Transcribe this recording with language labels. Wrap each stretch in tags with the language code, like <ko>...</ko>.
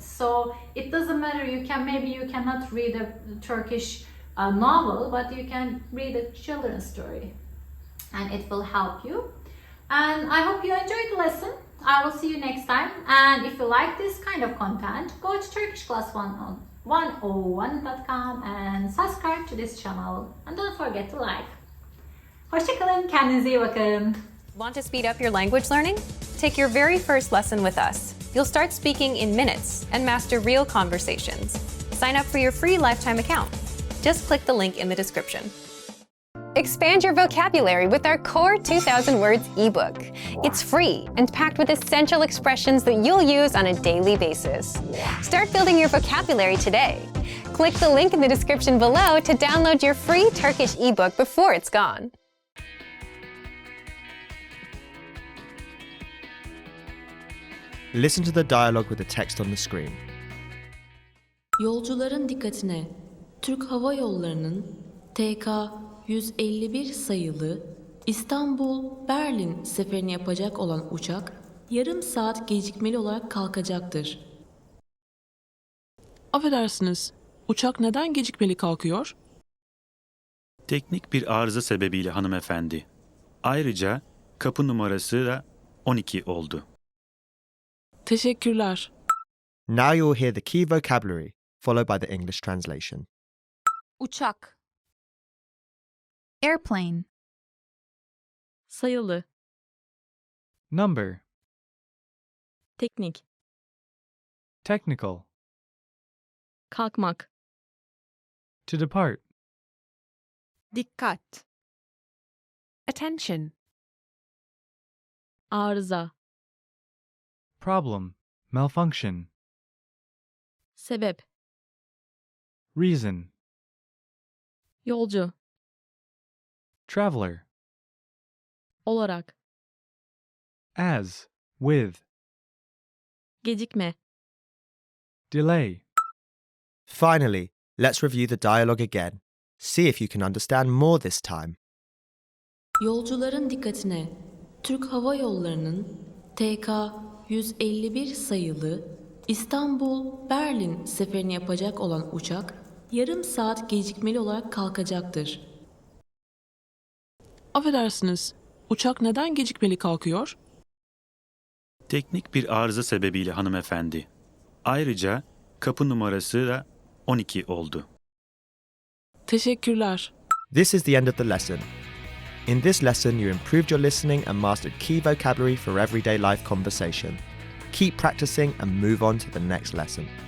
<en>So it doesn't matter. You cannot read a Turkish novel, but you can read a children's story, and it will help you. And I hope you enjoyed the lesson. I will see you next time. And if you like this kind of content, go to Turkish Class 101.com and subscribe to this channel. And don't forget to like.</en> <tr>Hoşça kalın, kendinize iyi bakın.</tr> <en>Want to speed up your language learning? Take your very first lesson with us. You'll start speaking in minutes and master real conversations. Sign up for your free lifetime account. Just click the link in the description. Expand your vocabulary with our Core 2000 Words ebook. It's free and packed with essential expressions that you'll use on a daily basis. Start building your vocabulary today. Click the link in the description below to download your free Turkish ebook before it's gone. Listen to the dialogue with the text on the screen.</en> <tr>Yolcuların dikkatine. Türk Hava Yolları'nın TK 151 sayılı İstanbul-Berlin seferini yapacak olan uçak yarım saat gecikmeli olarak kalkacaktır. Affedersiniz, uçak neden gecikmeli kalkıyor? Teknik bir arıza sebebiyle hanımefendi. Ayrıca kapı numarası da 12 oldu. Teşekkürler.</tr> <en>Now you'll hear the key vocabulary, followed by the English translation.</en> <tr>Uçak. Airplane. Sayılı.</tr> <en>Number.</en> <tr>Teknik.</tr> <en>Technical.</en> <tr>Kalkmak.</tr> <en>To depart.</en> <tr>Dikkat. Attention. Arıza.</tr> <en>Problem. Malfunction.</en> <tr>Sebep.</tr> <en>Reason.</en> <tr>Yolcu.</tr> <en>Traveler.</en> <tr>Olarak.</tr> <en>As. With.</en> <tr>Gecikme.</tr> <en>Delay. Finally, let's review the dialogue again. See if you can understand more this time.</en> <tr>Yolcuların dikkatine. Türk Hava Yolları'nın TK 151 sayılı İstanbul-Berlin seferini yapacak olan uçak yarım saat gecikmeli olarak kalkacaktır. Affedersiniz, uçak neden gecikmeli kalkıyor? Teknik bir arıza sebebiyle hanımefendi. Ayrıca kapı numarası da 12 oldu. Teşekkürler.</tr> <en>This is the end of the lesson. In this lesson, you improved your listening and mastered key vocabulary for everyday life conversation. Keep practicing and move on to the next lesson.</en>